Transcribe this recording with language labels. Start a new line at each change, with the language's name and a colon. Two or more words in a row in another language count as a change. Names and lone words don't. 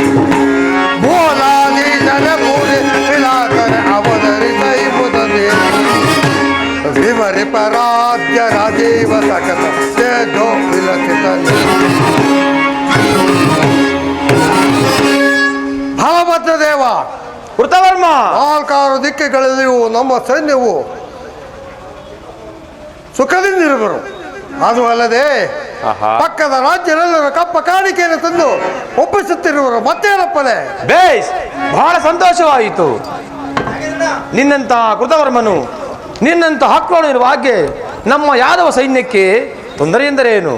Kannada: ಭೋಲಾಧೀಶನ ಪುರಿ ವಿಲಾಸನೆ ಅವತರಿಸೈ ಮುದದೆ. ವಿವರಿಪ ರಾಜ್ಯ ರಾಜೀವ ಸಕಸಮ ತೇಜೋ ವಿಲಸಿತನೆ. ಭಗವತ ದೇವ ಕೃತವರ್ಮ, 4 ದಿಕ್ಕುಗಳಲ್ಲಿಯೂ ನಮ್ಮ ಸೈನ್ಯವು ಸುಖದಿಂದಿರುವರು. ಅದು ಅಲ್ಲದೆ ಪಕ್ಕದ ರಾಜ್ಯರೆಲ್ಲರೂ ಕಪ್ಪ ಕಾಣಿಕೆಯನ್ನು ತಂದು ಒಪ್ಪಿಸುತ್ತಿರುವರು. ಮತ್ತೇನಪ್ಪಲೆ? ಬೇಸ್, ಬಹಳ ಸಂತೋಷವಾಯಿತು. ನಿನ್ನಂತ ಕೃತವರ್ಮನು ನಿನ್ನಂತ ಹಕ್ಕಳು ಇರುವ ಹಾಗೆ ನಮ್ಮ ಯಾದವ ಸೈನ್ಯಕ್ಕೆ ತೊಂದರೆ ಎಂದರೇನು?